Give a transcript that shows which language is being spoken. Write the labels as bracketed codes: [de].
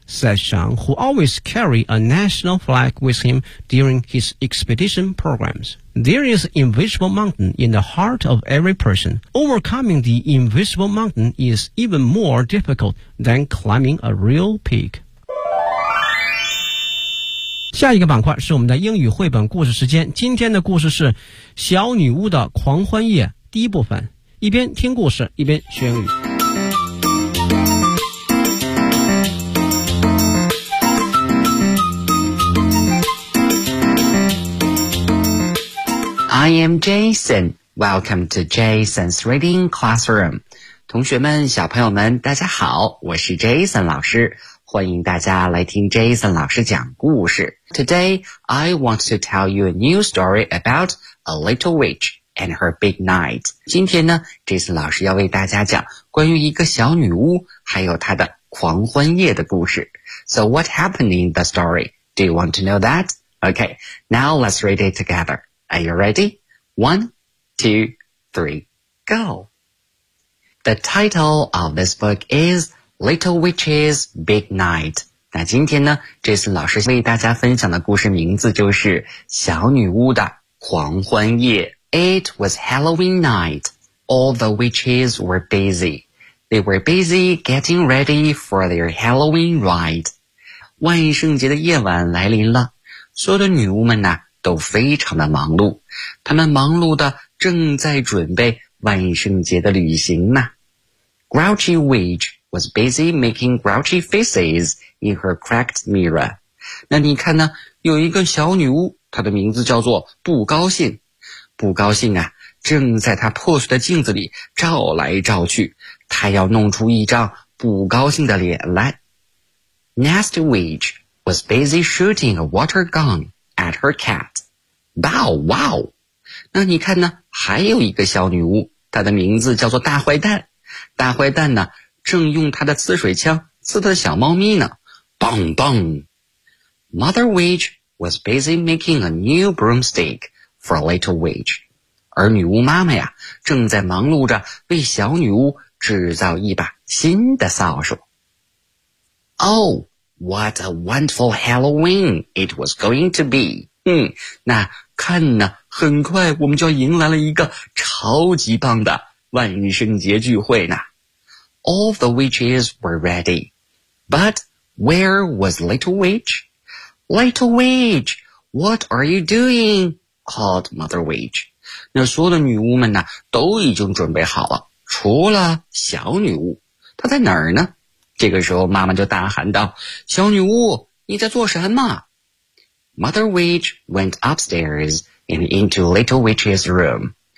[en] said Zhang, who always carried a national flag with him during his expedition programs. There is an invisible mountain in the heart of every person. Overcoming the invisible mountain is even more difficult than climbing a real peak. [zh] 下一个板块是我们的英语绘本故事时间，今天的故事是小女巫的狂欢夜第一部分，一边听故事一边学英语。 [en] I am Jason, welcome to Jason's Reading Classroom. [zh] 同学们，小朋友们，大家好，我是 Jason 老师，欢迎大家来听 Jason 老师讲故事。 [en] Today, I want to tell you a new story about a little witch and her big night. [zh] 今天呢 ,Jason 老师要为大家讲关于一个小女巫还有她的狂欢夜的故事。 [en] So what happened in the story? Do you want to know that? Okay, now let's read it together. Are you ready? One, two, three, go! The title of this book is Little Witch's Big Night. [zh] 那今天呢，这次老师为大家分享的故事名字就是小女巫的狂欢夜。 [en] It was Halloween night. All the witches were busy. They were busy getting ready for their Halloween ride. [zh] 万圣节的夜晚来临了，所有的女巫们呢都非常的忙碌，她们忙碌的正在准备万圣节的旅行呢。 [en] Grouchy Witch was busy making grouchy faces. In her cracked mirror. [zh] 那你看呢，有一个小女巫，她的名字叫做不高兴。不高兴啊，正在她破碎的镜子里照来照去，她要弄出一张不高兴的脸来。 [en] Nasty Witch was busy shooting a water gun at her cat. Bow wow. [zh] 那你看呢，还有一个小女巫，她的名字叫做大坏蛋。大坏蛋呢，正用她的刺水枪刺她的小猫咪呢。 [en] Bang bang! Mother Witch was busy making a new broomstick for a little witch. [zh] 而女巫妈妈呀，正在忙碌着为小女巫制造一把新的扫帚。 [en] Oh, what a wonderful Halloween it was going to be! [zh] 那看呢，很快我们就要迎来了一个超级棒的万圣节聚会呢。 [en] All the witches were ready, but... Where was Little Witch? Little Witch, what are you doing? Called Mother Witch. [zh] 那所有的女巫们呢，都已经准备好了，除了小女巫。她在哪儿呢？这个时候妈妈就大喊道，小女巫，你在做什么？ [en] Mother Witch went upstairs and into Little Witch's room.